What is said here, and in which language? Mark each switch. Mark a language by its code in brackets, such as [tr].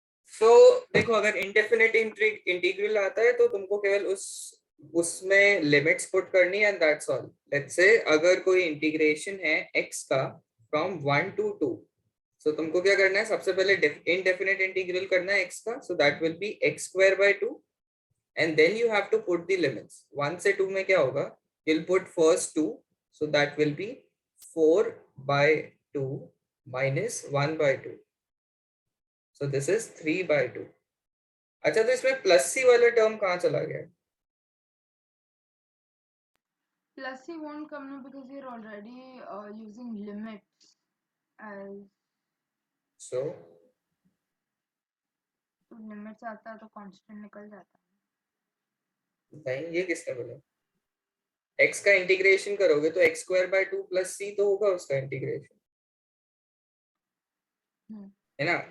[hi] So देखो अगर indefinite integral आता है तो तुमको केवल उसमें लिमिट्स पुट करनी है [en] And that's all. [hi] Let's say अगर कोई इंटीग्रेशन है x का फ्रॉम 1 to 2, सो तुमको क्या करना है, सबसे पहले इनडेफिनेट इंटीग्रल करना है x का, [en] So that will be x square by 2 and then you have to put the limits. [hi] 1 से 2 में क्या होगा? [en] You'll put first 2, so that will be 4 by 2 minus 1 by 2. So this is 3 by 2. [hi] अच्छा, तो इसमें प्लस सी वाला term कहाँ चला गया? [en] Plus C won't come now because you're already using limits as So [hi] तो limits आता है तो constant निकल जाता है. नहीं, ये किसने बोला? x का इंटीग्रेशन करोगे तो x square by 2 plus c तो होगा उसका इंटीग्रेशन, है ना?